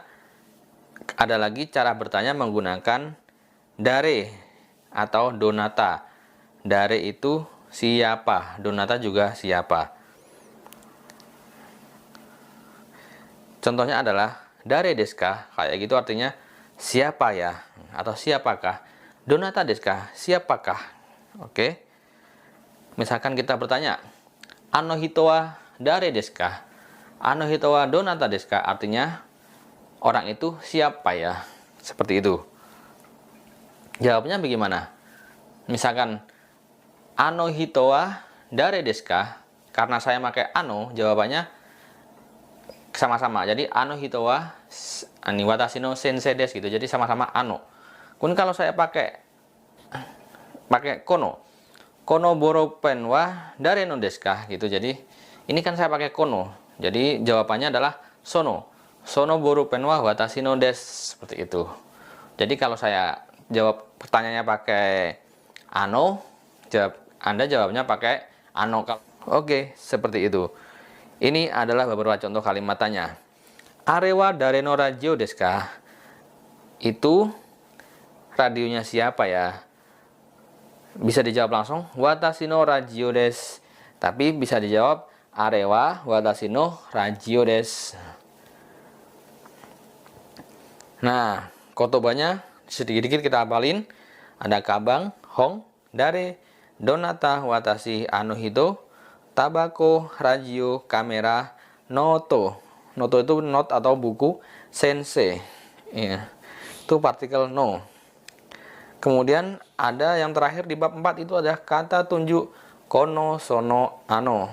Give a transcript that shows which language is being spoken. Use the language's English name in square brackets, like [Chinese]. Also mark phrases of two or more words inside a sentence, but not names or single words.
[Indonesian] Ada lagi cara bertanya menggunakan dare atau donata. Dare itu siapa, donata juga siapa. Contohnya adalah [Japanese] 誰ですか? [Indonesian] Kayak gitu artinya siapa ya atau siapakah. [Japanese] どなたですか? [Indonesian] Siapakah? Oke. Misalkan kita bertanya, [Japanese] あの人は誰ですか? あの人はどなたですか? [Indonesian] Artinya orang itu siapa ya? Seperti itu. Jawabnya bagaimana? [Japanese] Misalkan あの人は誰ですか? [Indonesian] Karena saya pakai ano, jawabannya sama-sama. [Japanese] Jadi あの人は兄私の先生です gitu. [Indonesian] Jadi sama-sama ano. Kun kalau saya pakai kono. [Japanese] このボールペンは誰のですか gitu. [Indonesian] Jadi ini kan saya pakai kono. Jadi jawabannya adalah sono. [Japanese] そのボールペンは私のです, [Indonesian] seperti itu. Jadi kalau saya jawab pertanyaannya pakai ano, Anda jawabnya pakai ano. Oke, seperti itu. Ini adalah beberapa contoh kalimat tanya. [Japanese] あれは誰のラジオですか? [Indonesian] Itu radionya siapa ya? Bisa dijawab langsung, [Japanese] 私のラジオです. [Indonesian] Tapi bisa dijawab, [Japanese] あれは私のラジオです. [Indonesian] Nah, kotobanya sedikit-sedikit kita hafalin. [Japanese] Ada かばん、本、誰、どなた、私, あの人、たばこ, ラジオ、カメラ、ノート. [Indonesian] Noto itu not atau buku, sensei. Ya, itu partikel no. Kemudian ada yang terakhir di bab 4 itu ada kata tunjuk [Japanese] この、その、あの.